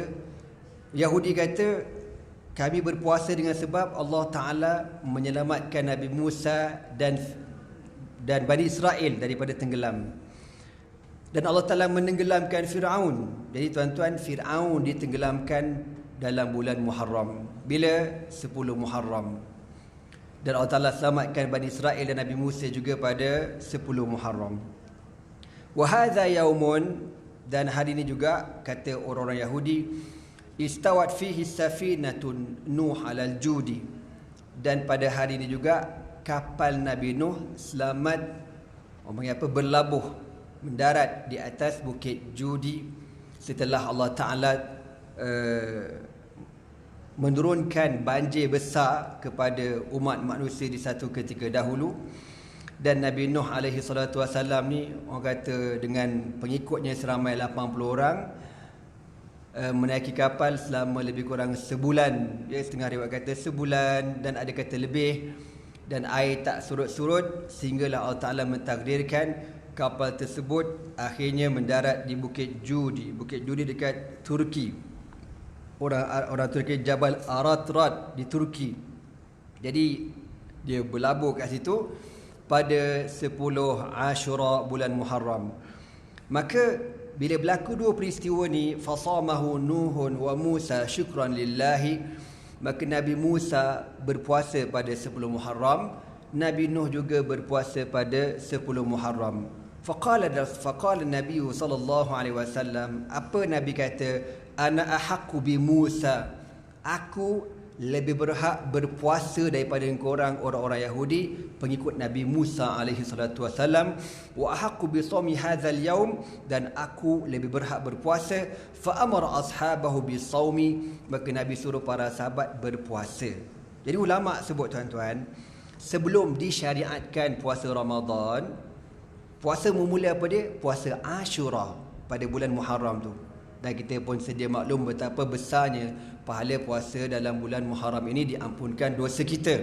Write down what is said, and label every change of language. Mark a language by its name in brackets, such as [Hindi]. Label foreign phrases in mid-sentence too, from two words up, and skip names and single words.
[Malay] Yahudi kata, kami berpuasa dengan sebab Allah Ta'ala menyelamatkan Nabi Musa dan Bani Israel daripada tenggelam. Dan Allah Ta'ala menenggelamkan Fir'aun. Jadi tuan-tuan, Fir'aun ditenggelamkan dalam bulan Muharram. Bila? 10 Muharram. Dan Allah Ta'ala selamatkan Bani Israel dan Nabi Musa juga pada 10 Muharram. [Arabic] وهذا يوم, [Malay] dan hari ini juga kata orang-orang Yahudi, [Arabic] استوت فيه سفينة نوح على الجودي. [Malay] Dan pada hari ini juga kapal Nabi Nuh selamat berlabuh mendarat di atas bukit Judi setelah Allah Ta'ala menurunkan banjir besar kepada umat manusia di satu ketika dahulu. Dan Nabi Nuh [Arabic] عليه الصلاة والسلام [Malay] ni, orang kata dengan pengikutnya seramai 80 orang, menaiki kapal selama lebih kurang sebulan, ya, setengah riwayat kata sebulan dan ada kata lebih, dan air tak surut-surut sehinggalah Allah Ta'ala mentakdirkan kapal tersebut akhirnya mendarat di Bukit Judi. Bukit Judi dekat Turki. Orang Turki Jabal Aratrat di Turki. Jadi dia berlabuh kat situ pada 10 Ashura bulan Muharram. Maka bila berlaku dua peristiwa ni, [Arabic] فصامه نوح وموسى شكرا لله, [Malay] maka Nabi Musa berpuasa pada 10 Muharram, Nabi Nuh juga berpuasa pada 10 Muharram. [Arabic] فقال النبي صلى الله عليه وسلم, [Malay] apa Nabi kata? [Arabic] أنا أحق بموسى, [Malay] aku lebih berhak berpuasa daripada korang orang-orang Yahudi pengikut Nabi Musa [Arabic] عليه الصلاة والسلام. وأحق بصوم هذا اليوم, [Malay] dan aku lebih berhak berpuasa. [Arabic] فأمر أصحابه بصوم, [Malay] maka Nabi suruh para sahabat berpuasa. Jadi ulama sebut tuan-tuan, sebelum disyariatkan puasa Ramadan, puasa memula apa dia? Puasa Ashura pada bulan Muharram tu. Dan kita pun sedia maklum betapa besarnya pahala puasa dalam bulan Muharram ini, diampunkan dosa kita.